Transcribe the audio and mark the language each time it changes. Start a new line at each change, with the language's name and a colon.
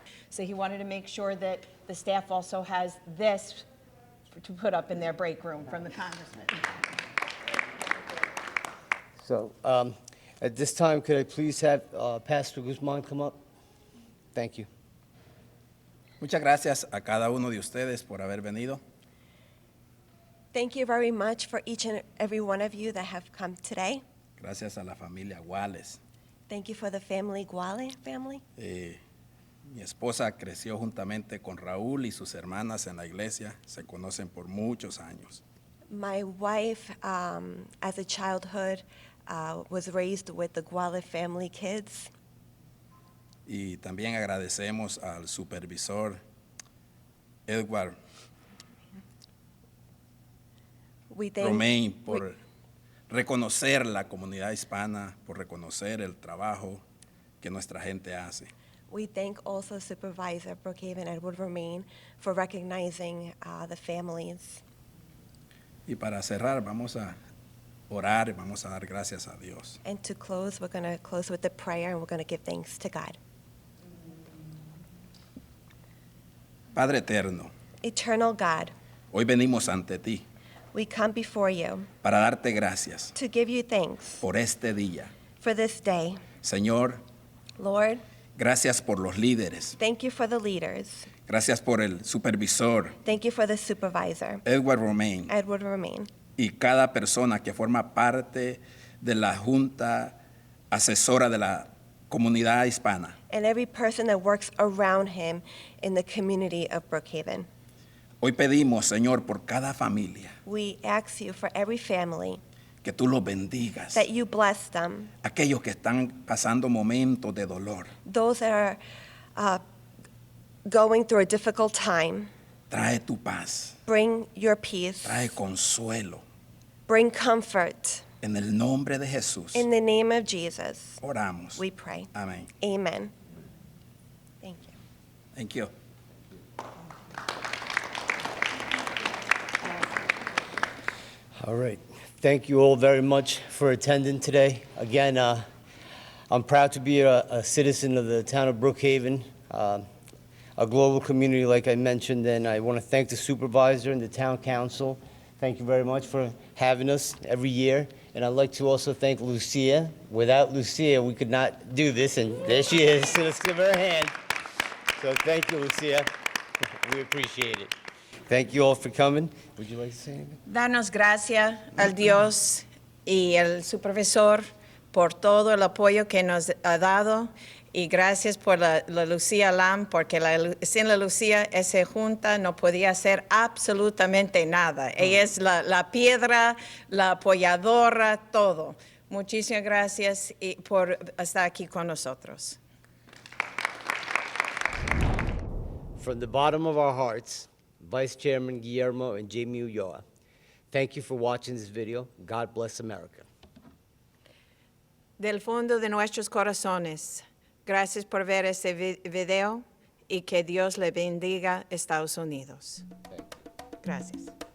English: So he wanted to make sure that the staff also has this to put up in their break room from the congressman. So at this time, could I please have Pastor Guzman come up? Thank you.
Spanish: Muchas gracias a cada uno de ustedes por haber venido.
English: Thank you very much for each and every one of you that have come today.
Spanish: Gracias a la familia Guales.
English: Thank you for the Guale family.
Spanish: Mi esposa creció juntamente con Raúl y sus hermanas en la iglesia. Se conocen por muchos años.
English: My wife, as a childhood, was raised with the Guale family kids.
Spanish: Y también agradecemos al supervisor Edward Romain por reconocer la comunidad hispana, por reconocer el trabajo que nuestra gente hace.
English: We thank also Supervisor Brookhaven Edward Romain for recognizing the families.
Spanish: Y para cerrar, vamos a orar y vamos a dar gracias a Dios.
English: And to close, we're going to close with the prayer and we're going to give thanks to God.
Spanish: Padre eterno,
English: Eternal God,
Spanish: hoy venimos ante ti
English: we come before you
Spanish: para darte gracias
English: to give you thanks
Spanish: por este día.
English: for this day.
Spanish: Señor,
English: Lord,
Spanish: gracias por los líderes.
English: thank you for the leaders.
Spanish: Gracias por el supervisor
English: Thank you for the supervisor, Edward Romain Edward Romain,
Spanish: y cada persona que forma parte de la Junta Asesora de la Comunidad Hispana.
English: and every person that works around him in the community of Brookhaven.
Spanish: Hoy pedimos, Señor, por cada familia,
English: We ask you for every family
Spanish: que tú los bendigas.
English: that you bless them,
Spanish: Aquellos que están pasando momentos de dolor,
English: those that are going through a difficult time.
Spanish: trae tu paz,
English: Bring your peace,
Spanish: trae consuelo.
English: bring comfort.
Spanish: En el nombre de Jesús.
English: In the name of Jesus,
Spanish: Oramos.
English: we pray.
Spanish: Amén.
English: Amen. Thank you. Thank you. All right. Thank you all very much for attending today. Again, I'm proud to be a citizen of the town of Brookhaven, a global community like I mentioned, and I want to thank the supervisor and the town council. Thank you very much for having us every year. And I'd like to also thank Lucia. Without Lucia, we could not do this, and there she is. So let's give her a hand. So thank you, Lucia. We appreciate it. Thank you all for coming. Would you like to say anything?
Spanish: Danos gracias al Dios y al supervisor por todo el apoyo que nos ha dado y gracias por la Lucía Lam, porque sin la Lucía esa junta no podía hacer absolutamente nada. Ella es la piedra, la apoyadora, todo. Muchísimas gracias por estar aquí con nosotros.
English: From the bottom of our hearts, Vice Chairman Guillermo and Jamie Ulloa, thank you for watching this video. God bless America.
Spanish: Del fondo de nuestros corazones, gracias por ver este video y que Dios le bendiga Estados Unidos. Gracias.